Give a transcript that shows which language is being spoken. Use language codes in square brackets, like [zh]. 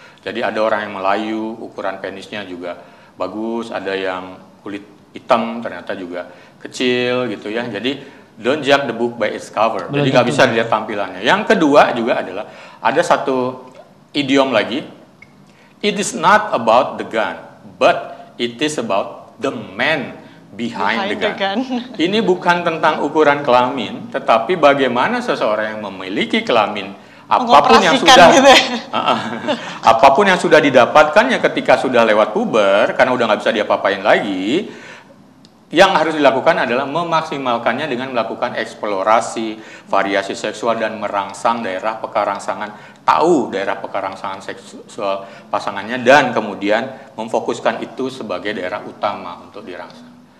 [id] Jadi ada orang yang Melayu, ukuran penisnya juga bagus, ada yang kulit hitam ternyata juga kecil gitu ya. [en] Jadi don't judge the book by its cover. [id] Jadi nggak bisa dilihat tampilannya. Yang kedua juga adalah ada satu idiom lagi. [en] It is not about the gun, but it is about the man behind the gun. [id] Ini bukan tentang ukuran kelamin, tetapi bagaimana seseorang yang memiliki kelamin apapun yang sudah gitu. Apapun yang sudah didapatkannya ketika sudah lewat puber karena udah nggak bisa diapa-apain lagi. Yang harus dilakukan adalah memaksimalkannya dengan melakukan eksplorasi, variasi seksual dan merangsang daerah pekarangsangan, tahu daerah pekarangsangan seksual pasangannya dan kemudian memfokuskan itu sebagai daerah utama untuk dirangsang.